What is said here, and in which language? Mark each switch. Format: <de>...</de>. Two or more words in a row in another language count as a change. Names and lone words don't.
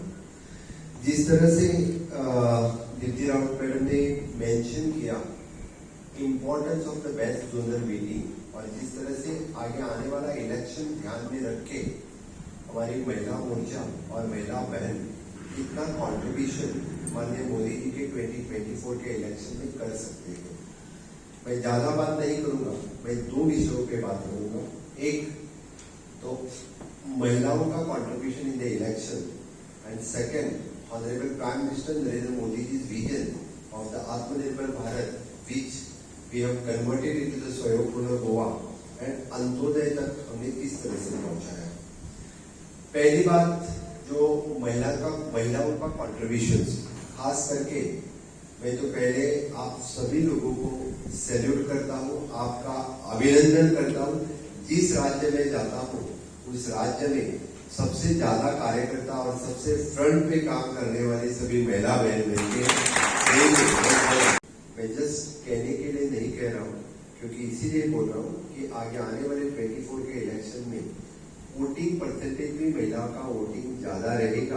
<hi>जिस तरह से दीप्ति रावत मैडम ने मेंशन किया</hi> <en>importance of the west zonal meeting,</en> <hi>और जिस तरह से आगे आने वाला इलेक्शन ध्यान में रख के हमारी महिला मोर्चा और महिला बहन कितना कॉन्ट्रीब्यूशन माननीय मोदी जी के 2024 के इलेक्शन में कर सकते हैं. मैं ज्यादा बात नहीं करूंगा, मैं दो विषयों पे बात करूंगा. एक तो महिलाओं का कंट्रीब्यूशन</hi> <en>in the election, and second Honourable Prime Minister Narendra Modi ji vision of the Atmanirbhar Bharat, which we have converted into the Swayampurna Goa, and Antyodaya</en> <hi>तक हमने किस तरह से पहुंचाया. पहली बात जो महिलाओं का कंट्रीब्यूशन, खास करके मैं तो पहले आप सभी लोगों को सैल्यूट करता हूँ, आपका अभिनंदन करता हूँ. जिस राज्य में जाता हूँ उस राज्य में सबसे ज्यादा कार्यकर्ता और सबसे फ्रंट पे काम करने वाली सभी महिला बहन मिलके, मैं जस्ट कहने के लिए नहीं कह रहा हूँ, क्योंकि इसीलिए बोल रहा हूँ कि आगे आने वाले 24 के इलेक्शन में</hi> <en>voting percentage</en> <hi>भी महिलाओं का वोटिंग ज्यादा रहेगा.</hi>